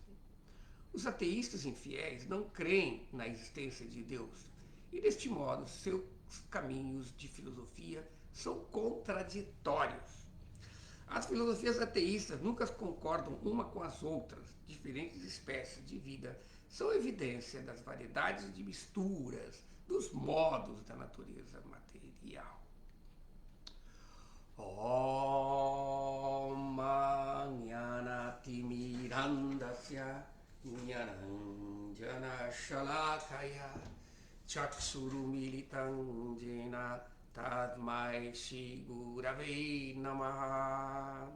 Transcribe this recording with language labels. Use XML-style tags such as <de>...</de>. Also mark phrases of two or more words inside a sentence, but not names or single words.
<pt>Os ateístas infiéis não creem na existência de Deus e, deste modo, seus caminhos de filosofia são contraditórios. As filosofias ateístas nunca concordam uma com as outras. Diferentes espécies de vida são evidência das variedades de misturas, dos modos da natureza material.</pt> <sa>ॐ ज्ञानतिमिरान्धस्य ज्ञानाञ्जन शलाकया चक्षुरुन्मीलितं येन तस्मै श्री गुरवे नमः.</sa>